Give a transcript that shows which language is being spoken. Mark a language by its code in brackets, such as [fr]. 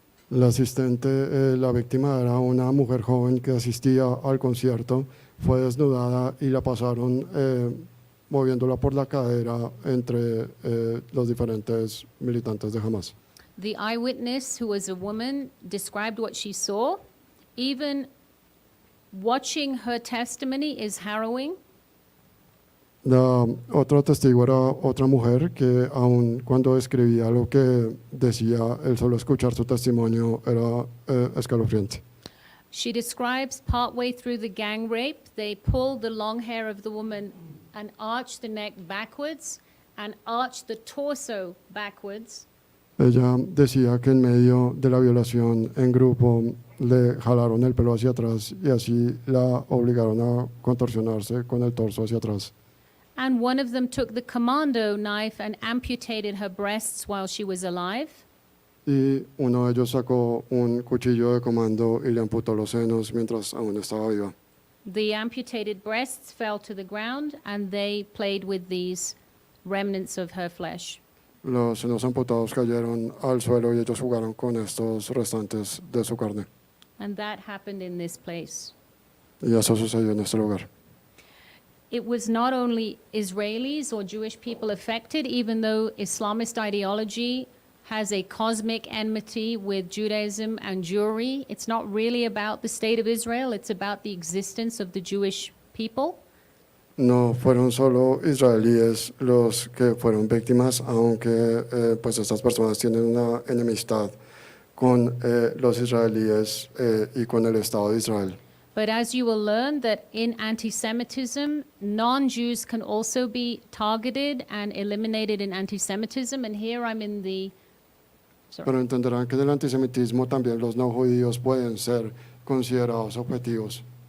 [es] La asistente, la víctima, era una mujer joven que asistía al concierto, fue desnudada y la pasaron moviéndola por la cadera entre los diferentes militantes de Hamas. [en] The eyewitness, who was a woman, described what she saw. Even watching her testimony is harrowing. [es] La otra testigo era otra mujer que, aun cuando escribía lo que decía, el solo escuchar su testimonio era escalofriante. [en] She describes partway through the gang rape, they pulled the long hair of the woman and arched the neck backwards and arched the torso backwards. [es] Ella decía que en medio de la violación en grupo le jalaron el pelo hacia atrás y así la obligaron a contorsionarse con el torso hacia atrás. [en] And one of them took the commando knife and amputated her breasts while she was alive. [es] Y uno de ellos sacó un cuchillo de comando y le amputó los senos mientras aún estaba viva. [en] The amputated breasts fell to the ground, and they played with these remnants of her flesh. [es] Los senos amputados cayeron al suelo y ellos jugaron con estos restantes de su carne. [en] And that happened in this place. [es] Y eso sucedió en este lugar. [en] It was not only Israelis or Jewish people affected, even though Islamist ideology has a cosmic enmity with Judaism and Jewry. It's not really about the state of Israel, it's about the existence of the Jewish people. [es] No fueron solo israelíes los que fueron víctimas, aunque pues estas personas tienen una enemistad con los israelíes y con el Estado de Israel. [en] But as you will learn that in anti-Semitism, non-Jews can also be targeted and eliminated in anti-Semitism. And here I'm in the... Sorry. [es] Pero entenderán que en el antisemitismo también los no judíos pueden ser considerados objetivos.